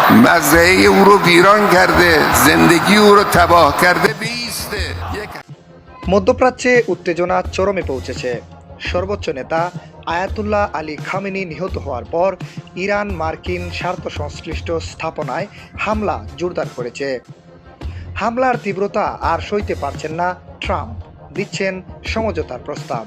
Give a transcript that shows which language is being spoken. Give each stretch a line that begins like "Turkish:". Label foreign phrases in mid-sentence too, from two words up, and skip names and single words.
Persian: مزرعه او رو ویران کرده، زندگی او رو تباه کرده بیسته.
Bangla: মধ্যপ্রাচ্যে উত্তেজনা চরমে পৌঁছেছে। সর্বোচ্চ নেতা আয়াতুল্লাহ আলী খামেনি নিহত হওয়ার পর ইরান মার্কিন স্বার্থ সংশ্লিষ্ট স্থাপনায় হামলা জোরদার করেছে। হামলার তীব্রতা আর সইতে পারছেন না ট্রাম্প, দিচ্ছেন সমঝোতার প্রস্তাব।